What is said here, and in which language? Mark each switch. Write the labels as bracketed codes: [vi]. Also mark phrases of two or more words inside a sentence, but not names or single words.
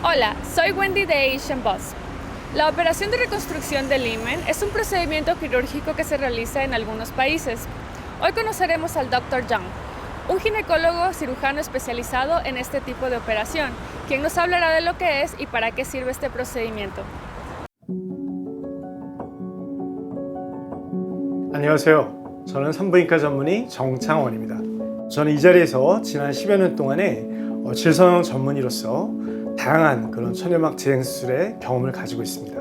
[es] Hola, soy Wendy de Asian Boss. La operación de reconstrucción del himen es un procedimiento quirúrgico que se realiza en algunos países. Hoy conoceremos al Dr. Young, un ginecólogo cirujano especializado en este tipo de operación, quien nos hablará de lo que es y para qué sirve este procedimiento. [ko] 안녕하세요. 저는 산부인과 전문의 정창원입니다. 저는 이 자리에서 지난 10여 년 동안의 질성형 전문의로서 다양한 그런 천연막 재생 수술의 경험을 가지고 있습니다.